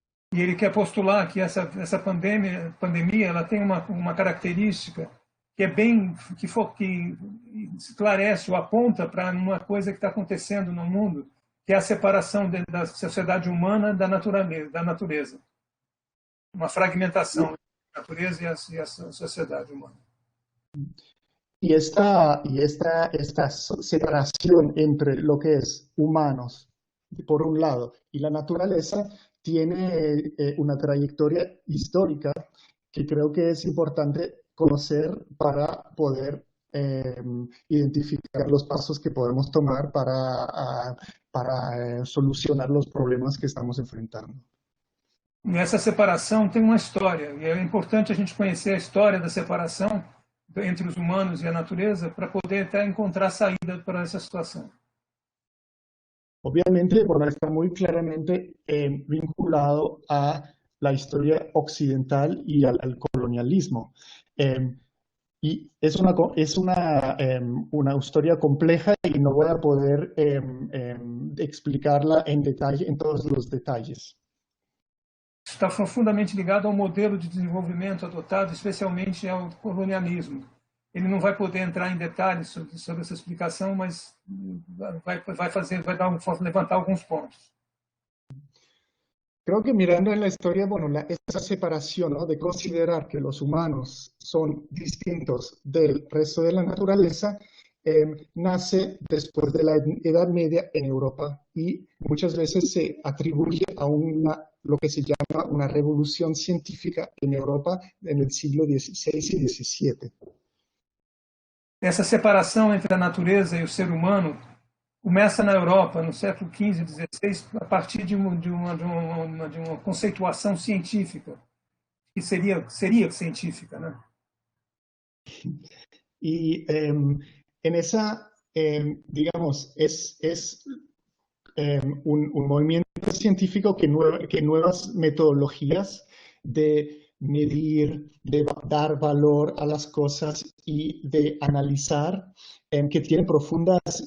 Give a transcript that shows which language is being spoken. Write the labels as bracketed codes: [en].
[pt] E ele quer postular que essa pandemia ela tem uma característica que é bem que esclarece ou aponta para uma coisa que está acontecendo no mundo, que é a separação da sociedade humana da natureza, uma fragmentação da natureza e a sociedade humana. [es] Y esta separación entre lo que es humanos, por un lado, y la naturaleza, tiene una trayectoria histórica que creo que es importante conocer para poder identificar los pasos que podemos tomar para solucionar los problemas que estamos enfrentando. [pt] E essa separação tem uma história, e é importante a gente conhecer a história da separação entre os humanos e a natureza para poder até encontrar saída para essa situação. [es] Obviamente, bueno, está muy claramente vinculado a la historia occidental y al colonialismo. Y es una historia compleja y no voy a poder explicarla en detalle, en todos los detalles. [pt] Está profundamente ligado ao modelo de desenvolvimento adotado, especialmente ao colonialismo. Ele não vai poder entrar em detalhes sobre essa explicação, mas vai levantar alguns pontos. [es] Creo que mirando en la historia, bueno, esa separación, ¿no?, de considerar que los humanos son distintos del resto de la naturaleza, nace después de la Edad Media en Europa, y muchas veces se atribuye a lo que se llama una revolución científica en Europa en el siglo XVI y XVII. [pt] Essa separação entre a natureza e o ser humano começa na Europa, no século XV e XVI, a partir de uma conceituação científica, que seria científica, né? [es] Y en esa, digamos, es un movimiento científico que nuevas metodologías de medir, de dar valor a las cosas y de analizar, que tienen profundos